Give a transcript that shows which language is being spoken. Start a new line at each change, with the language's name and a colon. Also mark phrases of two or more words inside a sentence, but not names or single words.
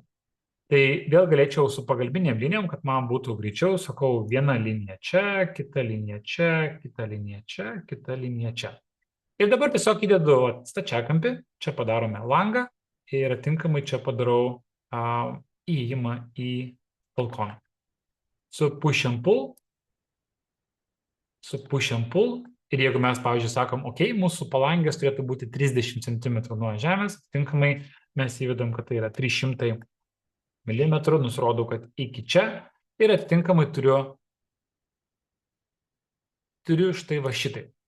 Lithuanian: Tai vėl galėčiau su pagalbinėm linijom, kad man būtų greičiau, sakau, viena linija čia, kita linija čia, kita linija čia, kita linija čia. Ir dabar tiesiog įdedu stačiakampį, čia padarome langą ir atitinkamai čia padarau įėjimą į balkoną. Su
English: push and pull,
Lithuanian: ir jeigu mes, pavyzdžiui, sakom, ok, mūsų palangės turėtų būti 30 cm nuo žemės, atitinkamai mes įvedam, kad tai yra 300 mm, nusirodau, kad iki čia ir atitinkamai turiu štai va šitai.